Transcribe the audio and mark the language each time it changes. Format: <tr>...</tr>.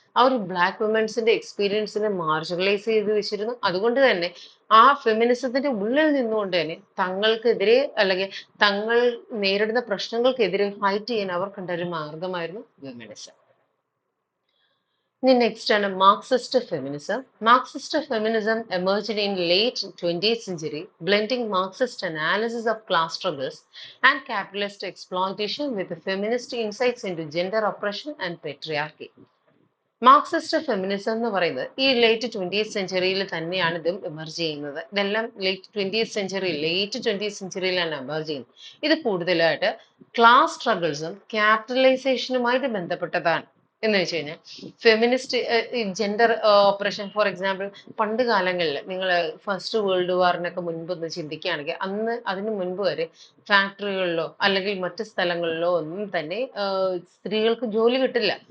<ml>ആ ഒരു black വിമൻസിന്റെ എക്സ്പീരിയൻസിനെ marginalise ചെയ്ത് വെച്ചിരുന്നു. അതുകൊണ്ട് തന്നെ ആ ഫെമിനിസത്തിന്റെ ഉള്ളിൽ നിന്നുകൊണ്ട് തന്നെ തങ്ങൾക്കെതിരെ അല്ലെങ്കിൽ തങ്ങൾ നേരിടുന്ന പ്രശ്നങ്ങൾക്കെതിരെ ഫൈറ്റ് ചെയ്യാൻ അവർ കണ്ട ഒരു മാർഗമായിരുന്നു ഫെമിനിസം.</ml> <en>The next ആണ് Marxist feminism. Marxist feminism emerged in late 20th century, blending Marxist analysis of class struggles and capitalist exploitation with feminist insights into gender oppression and patriarchy.</en> <ml>Marxist feminism എന്ന് പറയുന്നത് ഈ late 20th സെഞ്ചുറിയിൽ തന്നെയാണ് ഇതും emerge ചെയ്യുന്നത്. ഇതെല്ലാം late 20th സെഞ്ചുറിയിലാണ് emerge ചെയ്യുന്നത്. ഇത് കൂടുതലായിട്ട് ക്ലാസ് സ്ട്രഗിൾസും ക്യാപിറ്റലൈസേഷനുമായിട്ട് ബന്ധപ്പെട്ടതാണ്. എന്ന് വെച്ച് കഴിഞ്ഞാൽ feminist gender operation, for example പണ്ട് കാലങ്ങളിൽ നിങ്ങൾ ഫസ്റ്റ് വേൾഡ് വാറിനൊക്കെ മുൻപ് ഒന്ന് ചിന്തിക്കുകയാണെങ്കിൽ അതിന് മുൻപ് വരെ ഫാക്ടറികളിലോ അല്ലെങ്കിൽ മറ്റ് സ്ഥലങ്ങളിലോ ഒന്നും തന്നെ സ്ത്രീകൾക്ക് ജോലി കിട്ടില്ല.</ml>